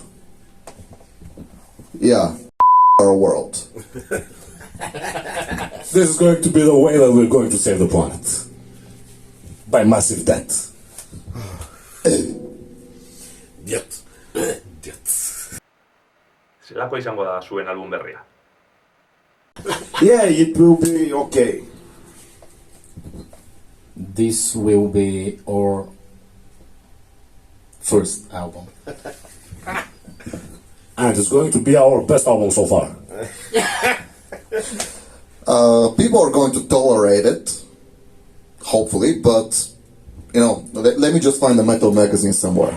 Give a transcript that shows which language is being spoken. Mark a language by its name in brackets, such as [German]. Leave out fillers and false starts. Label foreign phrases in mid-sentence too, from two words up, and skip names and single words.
[English] Yeah, our world. This is going to be the way that we're going to save the planet. By massive death. Death. Death. [Basque] Zelakoa izango da zuen album berria? [English] Yeah, it will be okay. This will be our first album. And it's going to be our best album so far. People are going to tolerate it, hopefully, but, you know, let me just find a metal magazine somewhere.